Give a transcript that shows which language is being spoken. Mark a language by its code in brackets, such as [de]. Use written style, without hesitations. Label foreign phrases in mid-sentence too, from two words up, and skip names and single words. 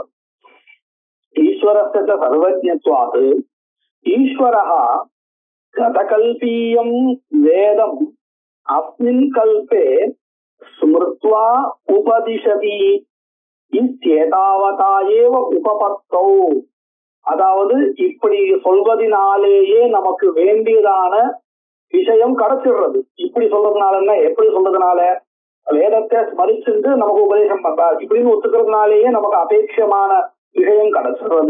[sa] ईश्वरस्य च सर्वज्ञत्वात् ईश्वरः गतकल्पीयं वेदम् अस्मिन् कल्पे स्मृत्वा उपदिशति इत्येतावता एव उपपत्तौ। [ta] அதாவது இப்படி சொல்வதனாலேயே நமக்கு வேண்டியதான விஷயம் கிடைச்சிடுறது. இப்படி சொல்றதுனால என்ன, எப்படி சொல்றதுனால? வேதத்தை ஸ்மரிச்சுட்டு நமக்கு உபதேசம் பண்றார் இப்படின்னு ஒத்துக்கிறதுனாலேயே நமக்கு அபேட்சமான விஷயம் கிடைச்சிடுறது.